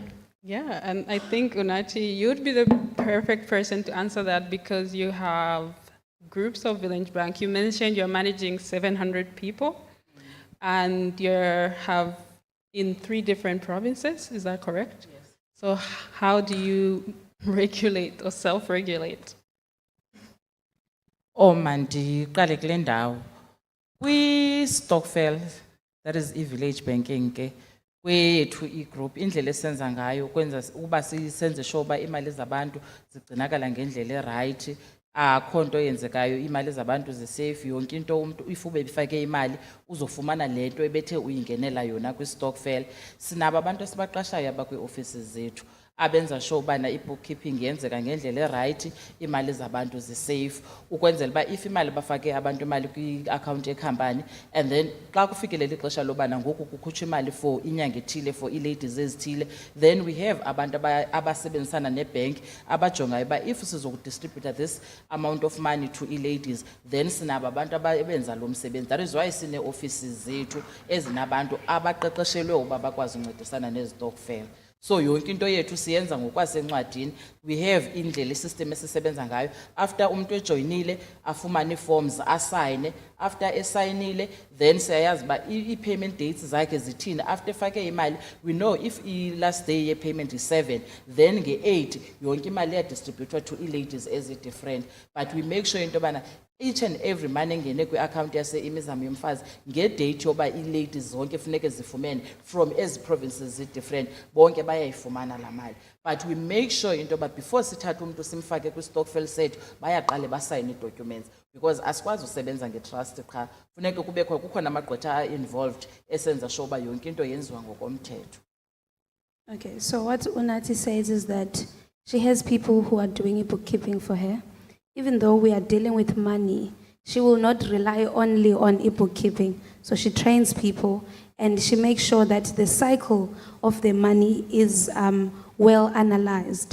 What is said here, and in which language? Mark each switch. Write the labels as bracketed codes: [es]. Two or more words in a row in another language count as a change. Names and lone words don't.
[en] Yeah, and I think, Unachi, you'd be the perfect person to answer that because you have groups of village bank. You mentioned you're managing 700 people, and you have in 3 different provinces, is that correct? Yes. So how do you regulate or self-regulate? [xh] Mandiqale kule ndawo. Kwi-Stokvel, [en] that is i-village banking ke. [xh] Kwethu i-group indlela esenza ngayo ukwenza uba senze sure uba imali zabantu zigcinakala ngendlela erayithi, akho nto yenzekayo, imali zabantu zisafe, yonke into umuntu if ube bifake imali uzofumana le nto ebethe uyingenela yona kwi-Stokvel. Sinabo abantu esibaqashayo abakwi-offices zethu abenza sure ubana i-bookkeeping yenzeka ngendlela erayithi, imali zabantu zisafe, ukwenzela uba if imali bafake abantu imali kwi-account yekhampani and then xa kufikelela ixesha lobana ngoku kukhutshwa imali for inyanga ethile for ii-ladies ezithile, [en] then we have [xh] abantu abasebenzisana nebank abajongayo uba if sizokudistribute [en] this amount of money to [xh] ii-ladies, then sinabo abantu abenza lo msebenzi. [en] That is why [xh] sine-offices zethu ezinabantu abaqeqeshelwe uba bakwazi uncedisana nezi-Stokvel. So yonke into yethu siyenza ngokwasencwadini. [en] We have [xh] indlela isystem esisebenza ngayo. After umuntu ejoinile afumane forms asayine, after esayinile then siyayazi ba i-payment dates zakhe zithini. After efake imali, [en] we know if i-last day ye-payment is 7, then nge-8 [xh] yonke imali iyadistributwa [en] to ii-ladies ezi-different. But we make sure [xh] into yobana [en] each and every money [xh] engene kwi-account yase-imizamo yomfazi ngedate yoba ii-ladies zonke funeke zifumene from ezi provinces zi-different, bonke bayayifumana la mali. [en] But we make sure [xh] into yoba before sithatha umuntu simfake kwi-Stokvel sethu bayaqale basayine ii-documents, because asikwazi usebenza ngetrust qha, funeke kukho namagqwetha involved esenza sure uba yonke into yenziwa ngokomthetho. [en] Okay, so what Unati says is that she has people who are doing bookkeeping for her. Even though we are dealing with money, she will not rely only on bookkeeping. So she trains people and she makes sure that the cycle of the money is well analyzed.